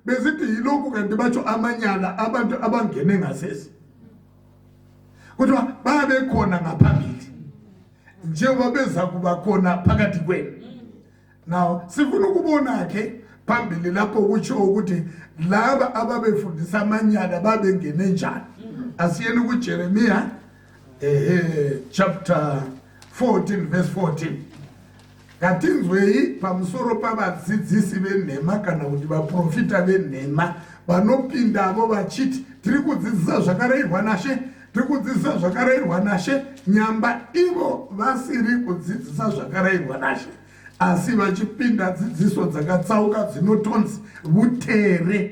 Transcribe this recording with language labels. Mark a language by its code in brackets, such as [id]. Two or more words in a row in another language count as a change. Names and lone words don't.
[zu] besithi yilokhu kanti batsho amanyala abantu abangene ngasese kuthiwa babekhona ngaphambili njengoba beza kuba khona phakathi kwenu. Now sifuna ukubona ke phambili lapho kutsho ukuthi laba ababefundisa amanyala babengene njani. Asiyeni kuJeremiya [en] chapter 14 verse 14. [sn] Katinzweyi pamusoro pavadzidzisi venhema kana kuti vaprofita venhema vanopinda avo vachiti tiri kudzidzisa zvakarayirwa naShe, tiri kudzidzisa zvakarayirwa naShe, nyamba ivo vasiri kudzidzisa zvakarayirwa naShe asi vachipinda dzidziso dzakatsauka dzinotonzi vutere.